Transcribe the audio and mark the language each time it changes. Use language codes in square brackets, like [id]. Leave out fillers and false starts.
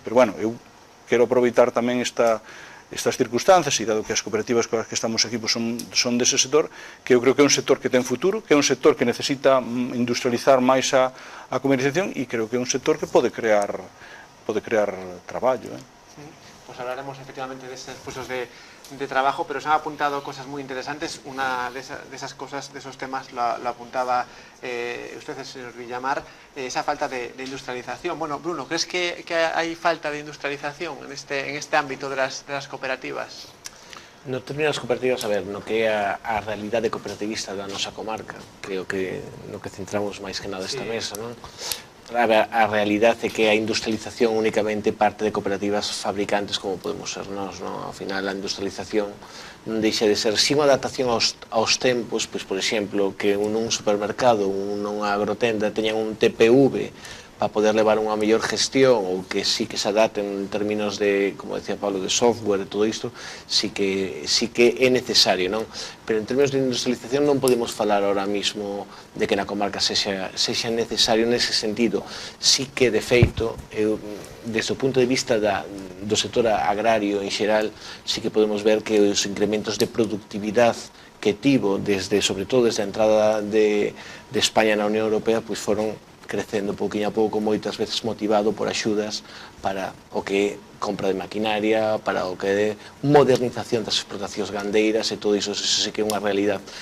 [gl] Pero, bueno, eu quero aproveitar tamén estas circunstancias, e dado que as cooperativas coas que estamos aquí pues, son dese sector, que eu creo que é un sector que ten futuro, que é un sector que necesita industrializar máis a comercialización, e creo que é un sector que pode crear traballo. [es] Pues hablaremos efectivamente de esos puestos de trabajo, pero se han apuntado cosas muy interesantes. Una de esas cosas, de esos temas, lo apuntaba usted, el señor Villamar, esa falta de industrialización. Bueno, Bruno, ¿crees que hay falta de industrialización en este ámbito de las cooperativas? [gl] No determinadas cooperativas, a ver, no que é a realidade cooperativista da nosa comarca, creo que no que centramos máis que nada esta mesa, non? A realidade é que a industrialización únicamente parte de cooperativas fabricantes como podemos ser nós, non? Ao final a industrialización non deixa de ser si unha adaptación aos tempos, pois por exemplo, que nun supermercado, nunha agrotenda teñan un TPV para poder levar unha mellor gestión ou que sí que se adapten en términos de, como decía Pablo, de software e todo isto, sí que é necesario, non? Pero en términos de industrialización non podemos falar ahora mismo de que na comarca sexa necesario nese sentido. Sí que, de feito, desde o punto de vista do sector agrario en xeral, sí que podemos ver que os incrementos de productividade que tivo, sobre todo desde a entrada de España na Unión Europea, pois foron crecendo pouquinho a pouco, moitas veces motivado por axudas para o que é compra de maquinaria, para o que é modernización das explotacións gandeiras e todo iso, sí que é unha realidade.